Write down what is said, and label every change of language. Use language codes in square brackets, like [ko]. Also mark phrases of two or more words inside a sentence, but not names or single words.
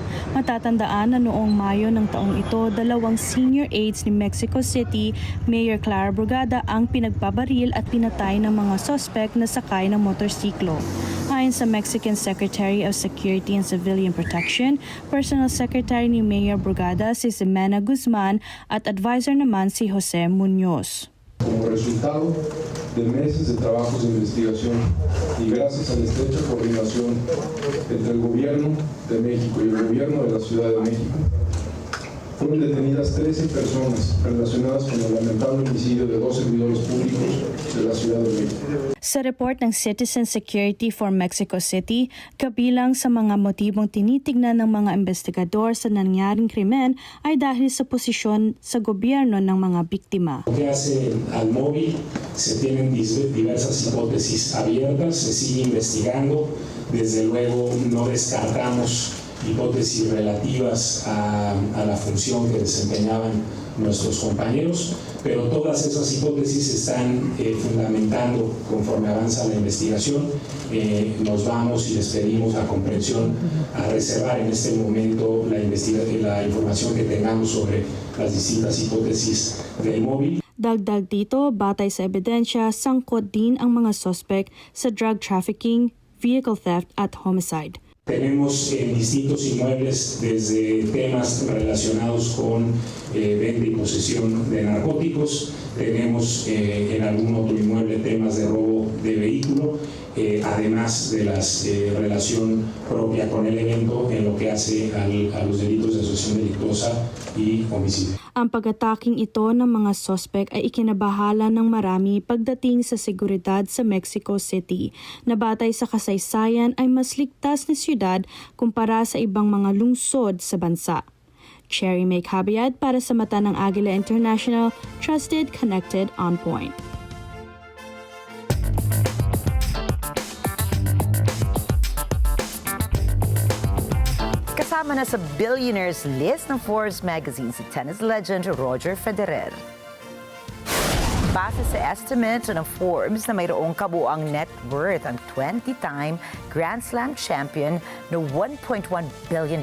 [tl] Matatandaan na noong Mayo ng taong ito, 2 [en] senior aides [tl] ni Mexico City, Mayor Clara Brugada ang pinagbabaril at pinatay ng mga suspect na sakay ng motorsiklo. Ayon sa Mexican Secretary of Security and Civilian Protection, [en] Personal Secretary [tl] ni Mayor Brugada si Ximena Guzman at advisor naman si Jose Muñoz. [es] Como resultado de meses de trabajos de investigación y gracias a la estrecha coordinación entre el Gobierno de México y el Gobierno de la Ciudad de México, fueron detenidas 13 personas relacionadas con el lamentable homicidio de 2 servidores públicos de la Ciudad de México. [tl] Sa report ng Citizen Security for Mexico City, kabilang sa mga motibong tinitignan ng mga investigador sa nangyaring krimen ay dahil sa posisyon sa gobyerno ng mga biktima. [es] Lo que hace al móvil, se tienen diversas hipótesis abiertas, se sigue investigando, desde luego no descartamos hipótesis relativas a la función que desempeñaban nuestros compañeros, pero todas esas hipótesis se están fundamentando conforme avanza la investigación. Nos vamos y les pedimos la comprensión a reservar en este momento la información que tengamos sobre las distintas hipótesis del móvil. [tl] Dagdag dito, batay sa ebidensya, sangkot din ang mga suspect sa [en] drug trafficking, vehicle theft [tl] at homicide. [es] Tenemos en distintos inmuebles desde temas relacionados con venta y posesión de narcóticos, tenemos en algún otro inmueble temas de robo de vehículo, además de la relación propia con el evento en lo que hace a los delitos de asociación delictuosa y homicidio. [tl] Ang pag-ataking ito ng mga suspect ay ikinabahala ng marami pagdating sa seguridad sa Mexico City, na batay sa kasaysayan ay mas ligtas na siyudad kumpara sa ibang mga lungsod sa bansa. Cherry May Cabiad para sa mata ng Agila International, [en] trusted, connected, on point. [tl] Kasama na sa [en] billionaires list [tl] ng Forbes magazine si [en] tennis legend [tl] Roger Federer. Base sa estimate ng Forbes na mayroong kabuang [en] net worth [tl] ang 20-time Grand Slam champion na $1.1 billion.